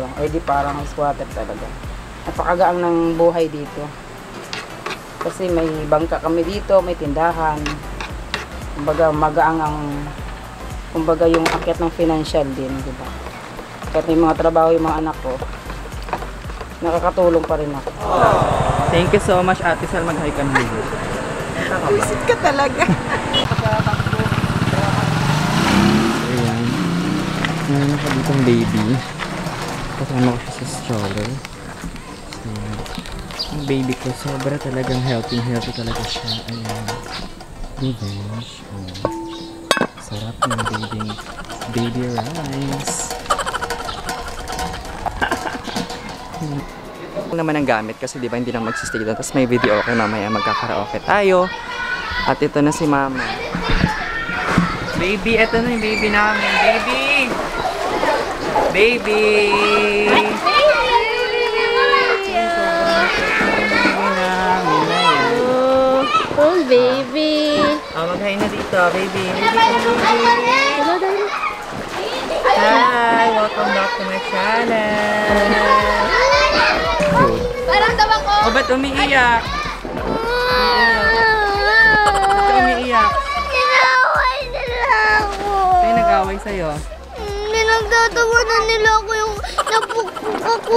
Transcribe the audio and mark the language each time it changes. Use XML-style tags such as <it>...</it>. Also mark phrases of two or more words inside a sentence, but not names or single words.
<tl>Eh di parang squatter talaga. Napakagaang ng buhay dito. Kasi may bangka kami dito, may tindahan. Kumbaga magaang ang kumbaga yung akyat ng financial din, di ba? Kahit may mga trabaho yung mga anak ko, nakakatulong pa rin ako.</tl> <en>Thank you so much,</en> <tl>Ate Sal. Mag-hi ka na dito. Visit ka talaga. Ayan. Meron ako ditong baby. Kasama ko siya sa stroller. Ayan. Ang baby ko, sobra talagang healthy talaga siya. Ayan. Revenge. Oh. Sarap ng</tl> <en>baby rice.</en> <tl>Naman ang gamit kasi di ba hindi lang magsistay doon. Tapos may video okay, mamaya magkakaraoke tayo. At ito na si Mama. Baby, ito na yung baby namin. Baby! Baby! Oh, baby. Oh, mag-hi na dito, baby. Hi!</tl> <en>Welcome back to my channel.</en> <tl>Parang tawa ko. Oh, ba't umiiyak? Ba't umiiyak? Inaway nila ako. Sa'yo nag-away sa'yo? Pinagtatawanan nila ako yung napukpuk ako.</tl>